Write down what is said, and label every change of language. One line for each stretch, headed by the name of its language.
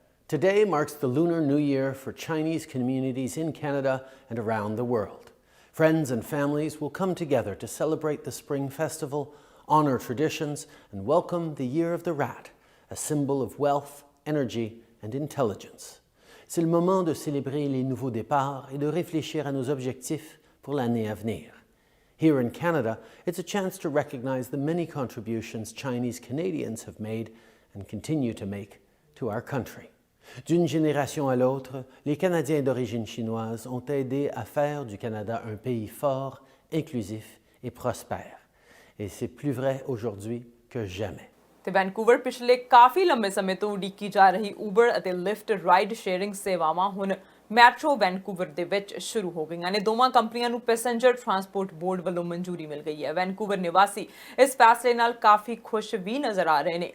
English: Today marks the Lunar New Year for Chinese communities in Canada and around the world. Friends and families will come together to celebrate the Spring Festival, honour traditions and welcome the Year of the Rat, a symbol of wealth, energy and intelligence.
French: C'est le moment de célébrer les nouveaux départs et de réfléchir à nos objectifs pour l'année à venir.
English: Here in Canada, it's a chance to recognise the many contributions Chinese Canadians have made and continue to make to our country.
French: D'une génération à l'autre, les Canadiens d'origine chinoise ont aidé à faire du Canada un pays fort, inclusif et prospère. Et c'est plus vrai aujourd'hui que jamais.
Punjabi: ਤੇ Vancouver ਪਿਛਲੇ ਕਾਫੀ ਲੰਬੇ ਸਮੇਂ ਤੋਂ ਉਡੀਕੀ ਜਾ ਰਹੀ Uber ਅਤੇ lift ride sharing ਸੇਵਾਵਾਂ ਹੁਣ ਮੈਟਰੋ ਵੈਨਕੂਵਰ ਦੇ ਵਿੱਚ ਸ਼ੁਰੂ ਹੋ ਗਈਆਂ ਨੇ। ਦੋਵਾਂ ਕੰਪਨੀਆਂ ਨੂੰ ਪੈਸੇਂਜਰ ਟਰਾਂਸਪੋਰਟ ਬੋਰਡ ਵੱਲੋਂ ਮਨਜ਼ੂਰੀ ਮਿਲ ਗਈ ਹੈ। ਵੈਨਕੂਵਰ ਨਿਵਾਸੀ ਇਸ ਫੈਸਲੇ ਨਾਲ ਕਾਫੀ ਖੁਸ਼ ਵੀ ਨਜ਼ਰ ਆ ਰਹੇ ਨੇ।